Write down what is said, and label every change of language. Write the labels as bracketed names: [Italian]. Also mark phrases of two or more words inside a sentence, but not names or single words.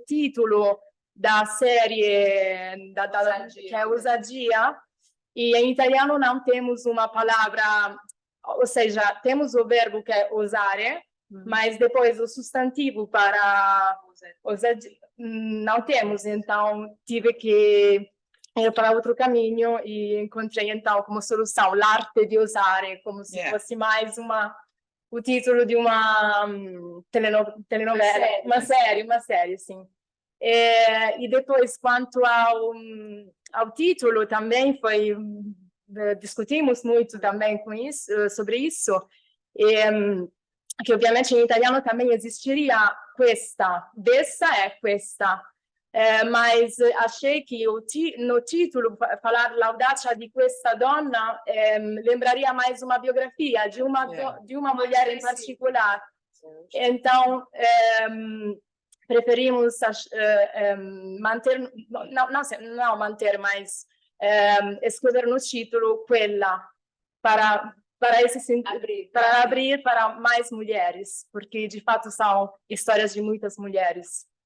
[Portuguese] título da série, que é Ousadia, e em italiano não temos uma palavra, ou seja, temos o verbo que é usare, mas depois o substantivo para ousadia não temos, então tive que para outro caminho e encontrei então como solução [Italian] l'arte di usare, [Portuguese] como se fosse mais o título de uma telenovela, uma série, sim. E depois, quanto ao título, também discutimos muito também sobre isso, que obviamente em italiano também existiria questa, dessa é questa, mas achei que no título, falar [Italian] l'audacia di questa donna, [Portuguese] lembraria mais uma biografia de uma mulher em particular. Então, preferimos manter, não manter, mas escrever no título quella, para abrir para mais mulheres, porque de fato são histórias de muitas mulheres.